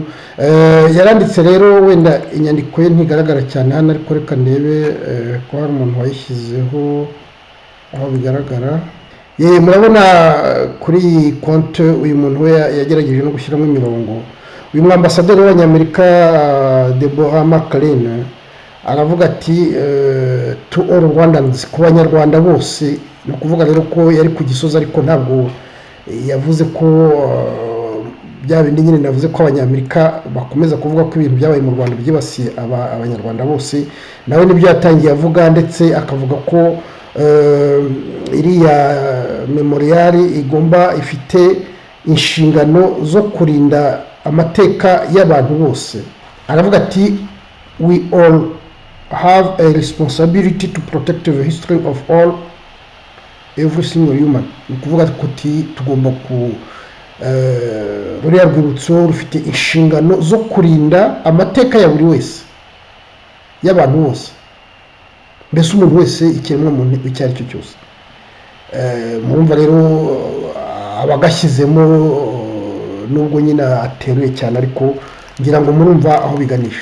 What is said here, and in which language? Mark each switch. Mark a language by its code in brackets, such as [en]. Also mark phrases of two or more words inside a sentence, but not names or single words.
[rw] Yaranditse rero wenda inyandiko ye ntigaragara cyane hano, ariko reka ndebe ko hari umuntu wayishyizeho aho bigaragara. Murabona kuri konti uyu muntu we yagerageje no gushyiramo imirongo. Uyu mwambasaderi w'abanyamerika Deborah McClain aravuga ati [en] to all Rwandans, [rw] ku banyarwanda bose. Ni ukuvuga rero ko yari ku Gisozi, ariko ntabwo yavuze ko bya bindi nyine navuze ko abanyamerika bakomeza kuvuga ko ibintu byabaye mu Rwanda byibasiye abanyarwanda bose. Nawe nibyo yatangiye avuga, ndetse akavuga ko iriya memorial ifite inshingano zo kurinda amateka y'abantu bose. Aravuga ati [en] we all have a responsibility to protect the history of every single human. [rw] Ni ukuvuga ko tugomba ruriya rwibutso rufite inshingano zo kurinda amateka ya buri wese, y'abantu bose, mbese umuntu wese, ikiremwamuntu icyo ari cyo cyose. Murumva rero abagashyizemo nubwo nyine ateruye cyane, ariko ngira ngo murumva aho biganisha.